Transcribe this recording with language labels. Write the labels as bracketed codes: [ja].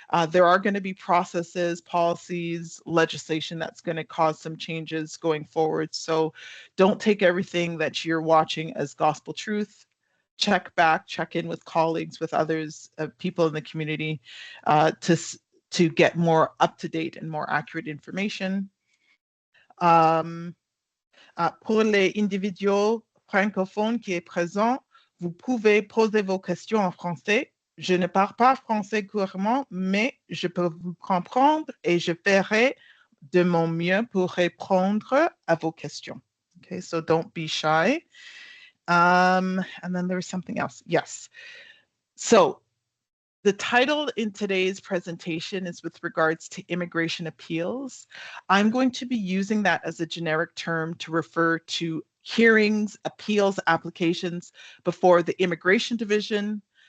[en] There are going to be processes, policies, legislation that's going to cause some changes going forward. So don't take everything that you're watching as gospel truth. Check back, check in with colleagues, with others, people in the community to get more up-to-date and more accurate information. [fr] Pour les individuals francophone qui est présent, vous pouvez poser vos questions en français. Je ne parle pas français couramment, mais je peux vous comprendre et je ferai de mon mieux pour répondre à vos questions. [en] Okay, so don't be shy. And then there was something else. Yes. So the title in today's presentation is with regards to immigration appeals. I'm going to be using that as a generic term to refer to hearings, appeals, applications before the Immigration Division,